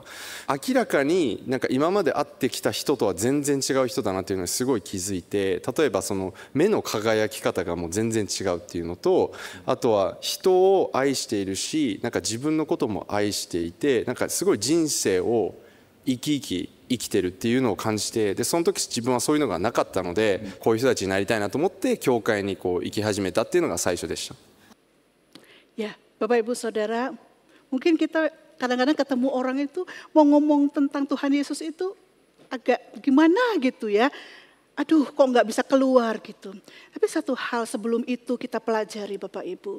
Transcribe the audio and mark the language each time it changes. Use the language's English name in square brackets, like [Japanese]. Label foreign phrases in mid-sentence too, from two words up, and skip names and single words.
[Japanese] 明らかになんか今まで会ってきた人とは全然違う人だなっていうのにすごい気づいて、例えばその目の輝き方がもう全然違うっていうのと、あとは人を愛しているし、なんか自分のことも愛していて、なんかすごい人生を生きてるっていうのを感じて、でその時自分はそういうのがなかったので、こういう人たちになりたいなと思って教会に行き始めたっていうのが最初でした。 [Indonesian] Ya, Bapak Ibu Saudara, mungkin kita kadang-kadang ketemu orang itu mau ngomong tentang Tuhan Yesus itu agak gimana gitu ya. aduh kok nggak bisa keluar gitu. Tapi satu hal sebelum itu kita pelajari Bapak Ibu.